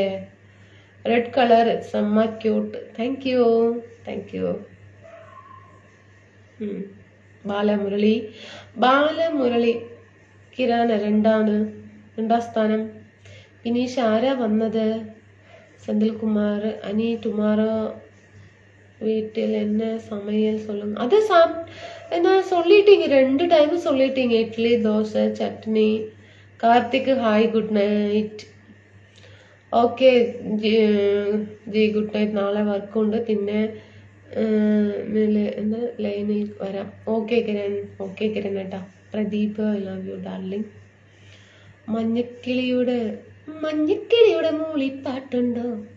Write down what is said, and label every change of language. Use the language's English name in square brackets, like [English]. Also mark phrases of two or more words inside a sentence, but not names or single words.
[English] red colour semma cute. thank you. [Malayalam] ബാലമുരളി കിരാന രണ്ടാം സ്ഥാനം. വിനീഷ് ആരാ വന്നത്? സെന്തിൽകുമാർ അനി ടുമാറോ [Tamil] வீட்டில் என்ன சமையல் சொல்லுங்க. அது நான் சொல்லிட்டீங்க, 2 டைம் சொல்லிட்டீங்க. இட்லி தோசை சட்னி. கார்த்திக் [English] hi good night. [Malayalam] ഓക്കെ ജി [English] good night. [Malayalam] നാളെ വർക്കുണ്ട്. പിന്നെ എന്താ ലൈനിൽ വരാം. ഓക്കെ കിരൺ ഏട്ടാ. പ്രദീപ് [English] I love you darling. [Malayalam] മഞ്ഞക്കിളിയുടെ മൂളിപ്പാട്ടുണ്ടോ?